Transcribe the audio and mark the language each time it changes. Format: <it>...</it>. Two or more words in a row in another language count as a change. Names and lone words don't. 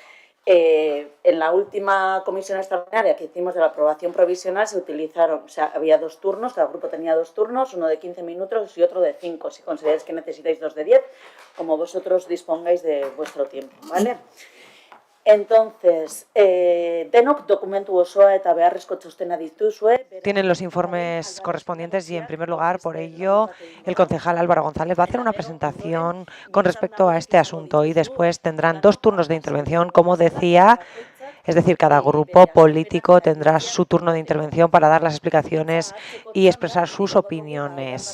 <es>En la última comisión extraordinaria que hicimos de la aprobación provisional se utilizaron, o sea, había 2 turnos, cada grupo tenía 2 turnos, uno de 15 minutos y otro de 5, si consideráis que necesitáis 2 de 10, como vosotros dispongáis de vuestro tiempo, ¿vale? Entonces,</es> <eu>denok dokumentu osoa eta beharrezko txostena dituzue.</eu> <es>Tienen los informes correspondientes y, en primer lugar, por ello, el concejal Álvaro González va a hacer una presentación con respecto a este asunto y después tendrán 2 turnos de intervención, como decía, es decir, cada grupo político tendrá su turno de intervención para dar las explicaciones y expresar sus opiniones.</es>